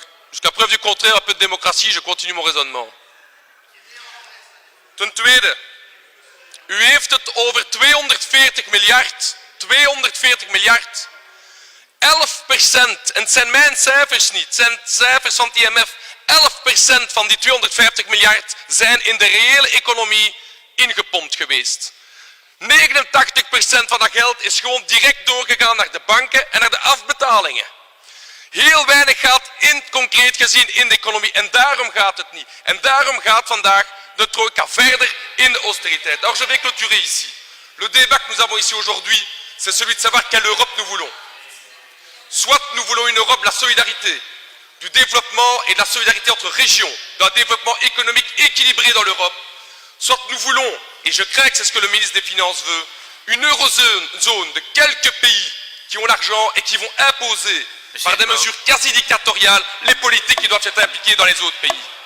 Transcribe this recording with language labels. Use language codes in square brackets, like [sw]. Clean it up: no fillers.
[fr] Jusqu'à preuve du contraire, un peu de démocratie, je continue mon raisonnement. [nl] Ten tweede, u heeft het over 240 miljard. 240 miljard. 11%, en het zijn mijn cijfers niet, het zijn cijfers van het IMF, 11% van die 250 miljard zijn in de reële economie ingepompt geweest. 89% van dat geld is gewoon direct doorgegaan naar de banken en naar de afbetalingen. Heel weinig gaat concreet gezien in de economie en daarom gaat het niet. En daarom gaat vandaag de Trojka verder in de austérité. [fr] Alors je vais clôturer ici. Le débat que nous avons ici aujourd'hui, c'est celui de savoir quelle Europe nous voulons. Soit nous voulons une Europe de la solidarité, du développement et de la solidarité entre régions, d'un développement économique équilibré dans l'Europe, soit nous voulons, et je crains que c'est ce que le ministre des Finances veut, une eurozone de quelques pays qui ont l'argent et qui vont imposer par des mesures quasi dictatoriales les politiques qui doivent être impliquées dans les autres pays.